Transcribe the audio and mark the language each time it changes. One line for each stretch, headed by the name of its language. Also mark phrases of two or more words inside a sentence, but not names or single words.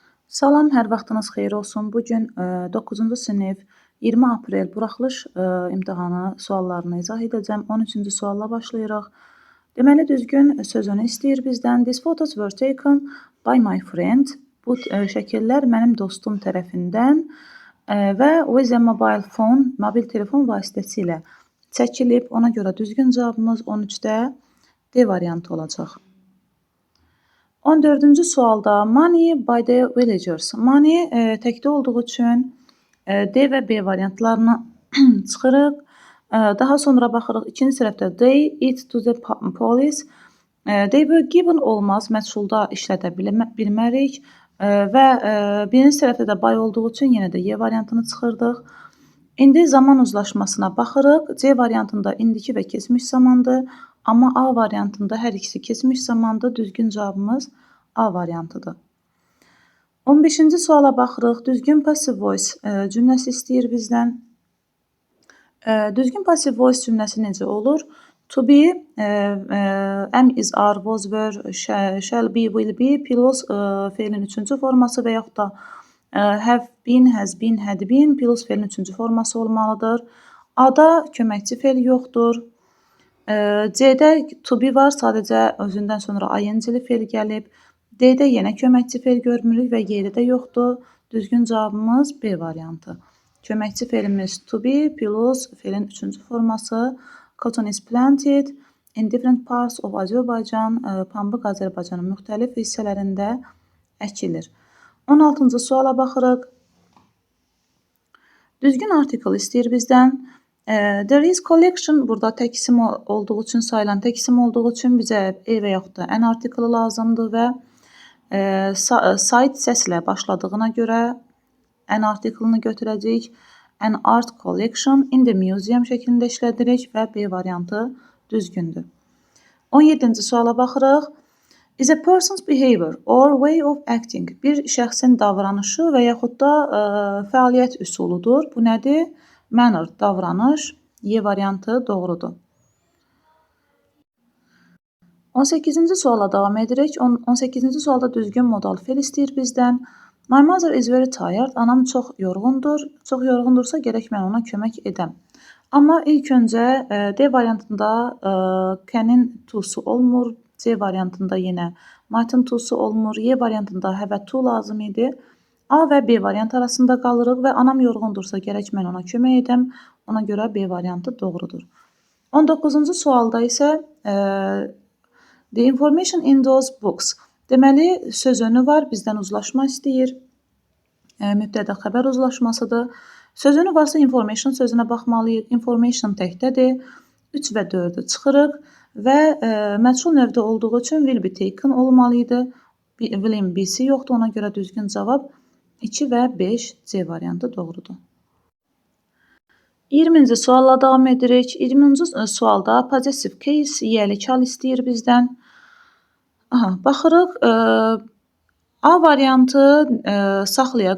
Azerbaijani: Salam, hər vaxtınız xeyir olsun. Bu gün 9-cu sinif 20 aprel buraxılış imtahanı suallarını izah edəcəm. 13-cü sualla başlayırıq. Deməli, düzgün sözünü istəyir bizdən.
English: These photos were taken by my friend.
Azerbaijani: Bu şəkillər mənim dostum tərəfindən və
English: with a mobile phone,
Azerbaijani: mobil telefon vasitəsilə çəkilib. Ona görə düzgün cavabımız 13-də D variantı olacaq.
English: 14-cü sualda money by the villagers.
Azerbaijani: Money təkdə olduğu üçün D və B variantlarını çıxırıq. Daha sonra baxırıq ikinci sırada
English: they it to the police. They were given
Azerbaijani: olmaz, məchulda işlədə bilmərik və birinci sırada da by olduğu üçün yenə də Y variantını çıxırdıq. İndi zaman uzlaşmasına baxırıq. C variantında indiki və keçmiş zamandır. Amma A variantında hər ikisi keçmiş zamandır. Düzgün cavabımız A variantıdır. 15-ci suala baxırıq. Düzgün
English: passive voice
Azerbaijani: cümləsi istəyir bizdən. Düzgün
English: passive voice
Azerbaijani: cümləsi necə olur?
English: To be, am, is, are, was, were, shall be, will be,
Azerbaijani: plus feilin üçüncü forması və yaxud da
English: have been, has been, had been,
Azerbaijani: plus feilin üçüncü forması olmalıdır. A-da köməkçi feil yoxdur. C-də
English: to be
Azerbaijani: var, sadəcə özündən sonra ing-li feil gəlib. D-də yenə köməkçi feil görmürük və Y-də də yoxdur. Düzgün cavabımız B variantı. Köməkçi feilimiz
English: to be
Azerbaijani: plus feilin üçüncü forması.
English: Cotton is planted in different parts of Azerbaijan.
Azerbaijani: Pambıq Azərbaycanın müxtəlif hissələrində əkilir. 16-cı suala baxırıq. Düzgün artikel istəyir bizdən.
English: There is collection,
Azerbaijani: burada tək isim olduğu üçün, sayılan tək isim olduğu üçün bizə E və yaxud da an artikeli lazımdır və site səslə başladığına görə an artikelini götürəcəyik.
English: An art collection in the museum
Azerbaijani: şəklində işlədirik və B variantı düzgündür. 17-ci suala baxırıq.
English: Is a person's behavior or way of acting.
Azerbaijani: Bir şəxsin davranışı və yaxud da fəaliyyət üsuludur. Bu nədir? Manner, davranış. Y variantı doğrudur. 18-ci suala davam edirik. 18-ci sualda düzgün modal feil istəyir bizdən.
English: My mother is very tired.
Azerbaijani: Anam çox yorğundur. Çox yorğundursa gərək mən ona kömək edəm. Amma ilk öncə D variantında can-in to-su olmur. C variantında yenə might-in to-su olmur. Y variantında
English: have to
Azerbaijani: lazım idi. A və B variantı arasında qalırıq və anam yorğundursa gərək mən ona kömək edəm. Ona görə B variantı doğrudur.
English: 19-cu
Azerbaijani: sualda isə
English: the information in those books.
Azerbaijani: Deməli, söz önü var, bizdən uzlaşma istəyir. Mübtəda xəbər uzlaşmasıdır. Söz önü varsa information sözünə baxmalıyıq. Information təkdədir. 3 və 4-ü çıxırıq və məchul növdə olduğu üçün
English: will be taken
Azerbaijani: olmalıydı. Will-in B-si yoxdur, ona görə düzgün cavab 2 və 5 C variantı doğrudur. 20-ci sualla davam edirik. 20-ci sualda
English: possessive case,
Azerbaijani: yiyəlik hal istəyir bizdən. Baxırıq. A variantı saxlayaq.